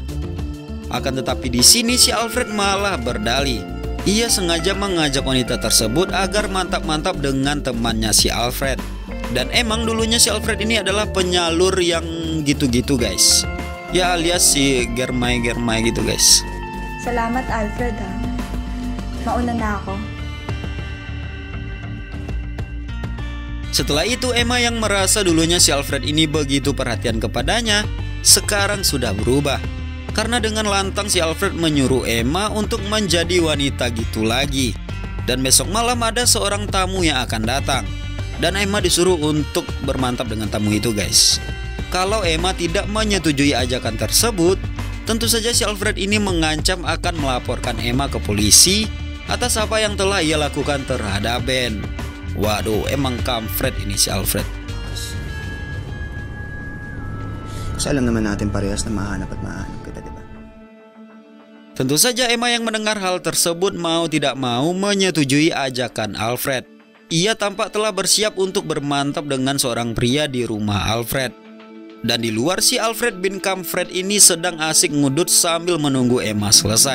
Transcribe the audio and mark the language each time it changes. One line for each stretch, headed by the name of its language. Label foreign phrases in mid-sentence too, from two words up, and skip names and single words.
Indonesian: Akan tetapi di sini si Alfred malah berdalih. Ia sengaja mengajak wanita tersebut agar mantap-mantap dengan temannya si Alfred. Dan emang dulunya si Alfred ini adalah penyalur yang gitu-gitu guys. Ya alias si germay-germay gitu guys.
Filipino: Salamat, Alfred, ha. Mauna na ako.
Indonesian: Setelah itu Emma yang merasa dulunya si Alfred ini begitu perhatian kepadanya, sekarang sudah berubah. Karena dengan lantang si Alfred menyuruh Emma untuk menjadi wanita gitu lagi. Dan besok malam ada seorang tamu yang akan datang. Dan Emma disuruh untuk bermantap dengan tamu itu guys. Kalau Emma tidak menyetujui ajakan tersebut, tentu saja si Alfred ini mengancam akan melaporkan Emma ke polisi atas apa yang telah ia lakukan terhadap Ben. Waduh, emang kampret ini si Alfred.
Filipino: Kasi alam naman natin parehas na mahanap at mahanap kita, diba?
Indonesian: Tentu saja Emma yang mendengar hal tersebut mau tidak mau menyetujui ajakan Alfred. Ia tampak telah bersiap untuk bermantap dengan seorang pria di rumah Alfred. Dan di luar si Alfred bin Kampret ini sedang asik ngudut sambil menunggu Emma selesai.